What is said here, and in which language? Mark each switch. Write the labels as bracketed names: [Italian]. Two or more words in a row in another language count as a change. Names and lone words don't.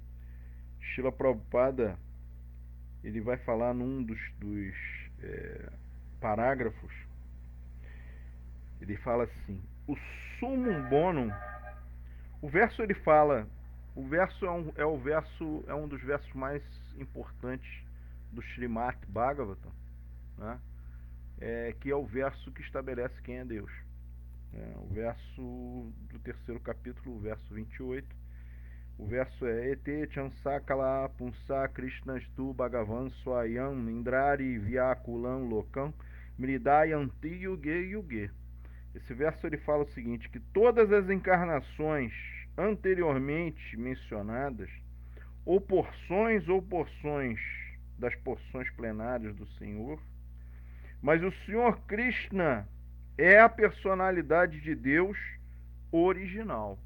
[Portuguese] Srila Prabhupada, ele vai falar num dos parágrafos, ele fala assim: o [Latin] sumum bonum, [Portuguese] o verso ele fala, o verso é um dos versos mais importantes do Srimad Bhagavatam, né? Que é o verso que estabelece quem é Deus. O verso do terceiro capítulo, o verso 28, o verso é: [Sanskrit] Ete chansakala punsa krishnastu bhagavan swayam indrari vyakulam lokam mridayanti yuge yuge. [Portuguese] Esse verso ele fala o seguinte, que todas as encarnações anteriormente mencionadas, ou porções das porções plenárias do Senhor, mas o Senhor Krishna é a personalidade de Deus original.